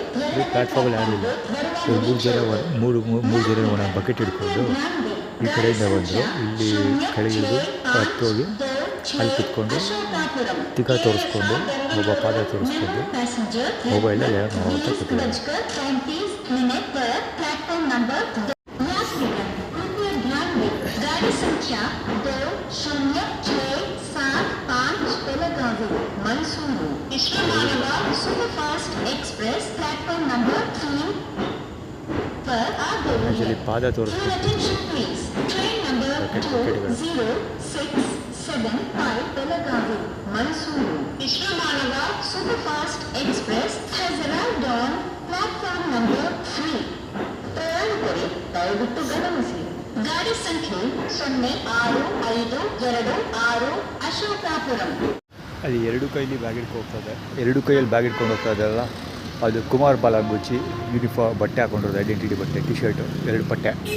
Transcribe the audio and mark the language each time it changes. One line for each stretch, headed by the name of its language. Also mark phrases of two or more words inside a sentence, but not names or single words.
Kannada: ಈ ಪ್ಲ್ಯಾಟ್ಫಾರ್ಮಲ್ಲಿ ಯಾರೂ ಇಲ್ಲ. ಮೂರು ಜನ ಒಂದು ಬಕೆಟ್ ಹಿಡ್ಕೊಂಡು ಈ ಕಡೆಯಿಂದ ಬಂದರು. ಇಲ್ಲಿ ಕೆಳಗಿಳಿದು ಹತ್ತೋಗಿ ಅಲ್ಲಿ ಕುತ್ಕೊಂಡು ಟಿಕ ತೋರಿಸ್ಕೊಂಡು ಒಬ್ಬ ಪಾದ ತೋರಿಸ್ಕೊಂಡು ಮೊಬೈಲಲ್ಲಿ ಏನೋ ನೋಡ್ತಾ ಕೂತಿದ್ದಾರೆ.
Hindi: गाड़ी संख्या 2065 बेलगावी मैसूरू इस्लामाबाद सुपरफास्ट एक्सप्रेस प्लेटफॉर्म नंबर 3 पर आ गई है।
Kannada: ಆ್ಯಕ್ಚುಲಿ ಪಾದ ತೋರಿಸ್ಬೇಕು.
English: train number 2065 बेलगावी मैसूरू इस्लामाबाद सुपरफास्ट एक्सप्रेस has arrived on platform number 3.
Kannada: ಪ್ರಯಾಣಿಕರೇ ದಯವಿಟ್ಟು ಗಮನಿಸಿ, ಗಾಡಿ ಸಂಖ್ಯೆ 0652 ಅಶೋಕಾಪುರಂ. ಅಲ್ಲಿ ಎರಡು ಕೈಲಿ ಬ್ಯಾಗ್ ಹಿಡ್ಕೊಂಡು ಹೋಗ್ತದೆ. ಎರಡು ಕೈಯಲ್ಲಿ ಬ್ಯಾಗ್ ಹಿಡ್ಕೊಂಡು ಹೋಗ್ತಾ ಇದೆಯಲ್ಲ, ಅದು ಕುಮಾರ್ ಬಾಲಾಗುಚ್ಚಿ ಯೂನಿಫಾರ್ಮ್ ಬಟ್ಟೆ ಹಾಕೊಂಡಿರೋದು, ಐಡೆಂಟಿಟಿ ಬಟ್ಟೆ, ಟಿ ಶರ್ಟು, 2 ಬಟ್ಟೆ.